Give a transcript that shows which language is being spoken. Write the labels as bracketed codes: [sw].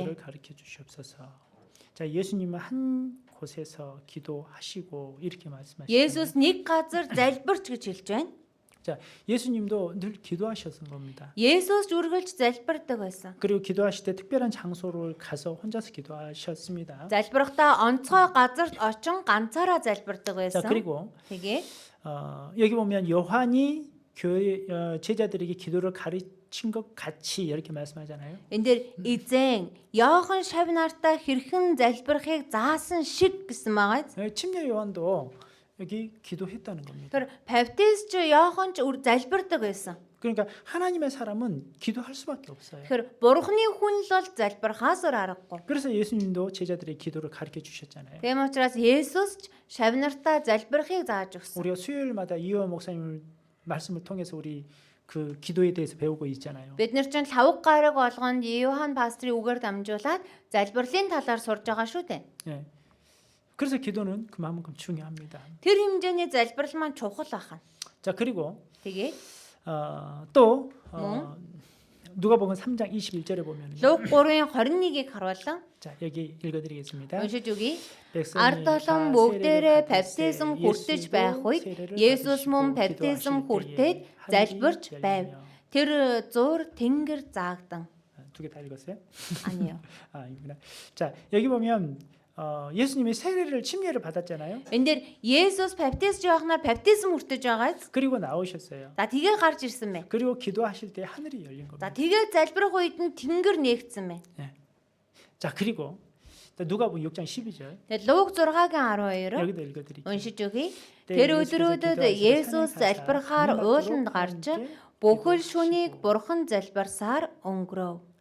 [ko] 기도를 가르쳐 주시옵소서. 자 예수님은 한 곳에서 기도하시고 이렇게 말씀하시잖아요. [mn] Есүс нэг газар залбирч гэж хэлж байна. [ko] 자 예수님도 늘 기도하셨던 겁니다. [mn] Есүс үргэлж залбирдаг байсан. [ko] 그리고 기도하실 때 특별한 장소를 가서 혼자서 기도하셨습니다. [mn] Залбирахдаа онцгой газарт очин ганцаараа залбирдаг [ko] 자 [mn] байсан. [ko] 그리고 [mn] Тэгээ [ko] 여기 보면 요한이 교회 제자들에게 기도를 가르친 것 같이 이렇게 말씀하잖아요. [mn] энэ дээр эзэн Йохан шавнартаа хэрхэн залбирахыг заасан шиг гэсэн байгаа. [ko] 침례 요한도 여기 기도했다는 겁니다. [mn] Тэр баптист Йохан ч залбирдаг байсан. [ko] 그러니까 하나님의 사람은 기도할 수밖에 없어요. [mn] Тэгэхээр бурхны хүн л бол залбирахаас өөр аргагүй. [ko] 그래서 예수님도 제자들의 기도를 가르쳐 주셨잖아요. [mn] Тийм учраас Есүс ч шавнартаа залбирахыг зааж өгсөн. [ko] 우리가 수요일마다 이호 목사님 말씀을 통해서 우리 그 기도에 대해서 배우고 있잖아요. [mn] Бид нар чинь 5 гараг болгонд Йохан пастрын үгээр дамжуулаад залбирлын талаар сурж байгаа шүү дээ. [ko] 예. 그래서 기도는 그만큼 중요합니다. [mn] Тэр хэмжээний залбирал маань чухал ахна. [ko] 자 그리고 [mn] Тэгээ [ko] 또 누가복음 3장 21절에 보면 [mn] Лук 3-ын 21-ийг харуулсан. [ko] 자 여기 읽어드리겠습니다. [mn] Уншиж өгье. [ko] 백성이 [mn] Ард олон [ko] 다 [mn] бүгдээрээ [ko] 세례를 [mn] баптизм [ko] 받았을 [mn] хүртэж [ko] 예수도 [mn] байх үед [ko] 세례를 [mn] Есүс [ko] 받으시고 [mn] мөн баптизм [ko] 기도하실 [mn] хүртээд [ko] 때에 [mn] залбирч [ko] 하늘이 [mn] байв. [ko] 열리며. [mn] Тэр зуур тэнгэр заагдан. [ko] 두 개 다 읽었어요? 아니요. 아 이구나. 자 여기 보면 예수님이 세례를 침례를 받았잖아요. [mn] Энд дээр Есүс баптист Йоаханаар баптизм хүртэж байгааз. [ko] 그리고 나오셨어요. [mn] За тэгээ гарч ирсэн бэ. [ko] 그리고 기도하실 때 하늘이 열린 [mn] За тэгээ залбирах үед нь тэнгэр нээгдсэн бэ. [ko] 자 그리고 누가복음 6장 12절 [mn] Тэгээ Лук 6-гийн 12-оор [ko] 여기도 읽어드릴게요. [mn] уншиж өгье. Тэр өдрүүдэд Есүс залбирахаар ууланд гарч бүхэл шүнийг бурхан залбирсаар өнгөрөв.